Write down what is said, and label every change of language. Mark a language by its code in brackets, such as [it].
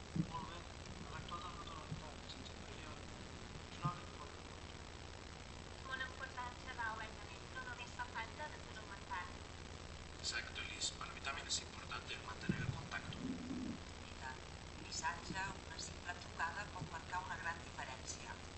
[ca] Molt bé. Has actuat amb naturalitat, sense pressió. És una hora que És molt important xerrar obertament. No només fa falta de salut mental. [es] Exacto, Liz. Para mí también es importante mantener el contacto. [ca] I tant. Un missatge, una simple trucada pot marcar una gran diferència.